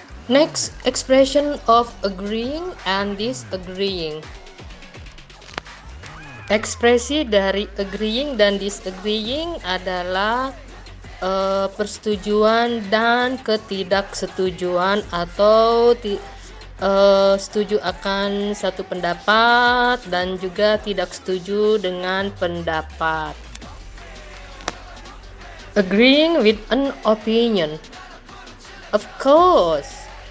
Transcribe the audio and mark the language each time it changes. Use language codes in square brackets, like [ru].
[en] Next, expression of agreeing and disagreeing. [id] Ekspresi dari agreeing dan disagreeing adalah persetujuan dan ketidaksetujuan atau setuju akan satu pendapat dan juga tidak setuju dengan pendapat. [en] Agreeing with an opinion. Of course.